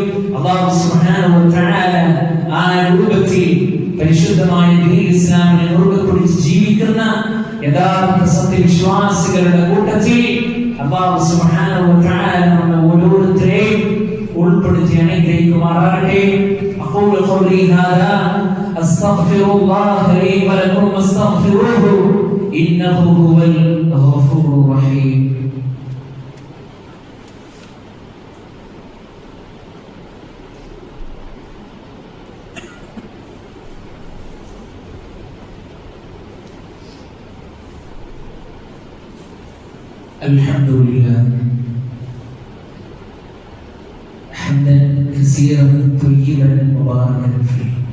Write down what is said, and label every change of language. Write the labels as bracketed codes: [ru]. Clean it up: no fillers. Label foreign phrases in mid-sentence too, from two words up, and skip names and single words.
[ar] الله سبحانه وتعالى [ml] ആ രൂപത്തിൽ പരിശുദ്ധമായ ദീൻ ഇസ്ലാമിനെ മുറുകെ പിടിച്ച് ജീവിക്കുന്ന യഥാർത്ഥ സത്യവിശ്വാസികളുടെ കൂട്ടത്തിൽ [ar] الله سبحانه وتعالى [ml] നമ്മെ ഓരോരുത്തരെയും ഉൾപ്പെടുത്തി അനുഗ്രഹിക്കുമാറാകട്ടെ. [ar] أقول قولي هذا أستغفر الله لي ولكم واستغفروه إنه هو الغفور الرحيم. الحمد لله حمدا كثيرا طيبا مباركا فيه.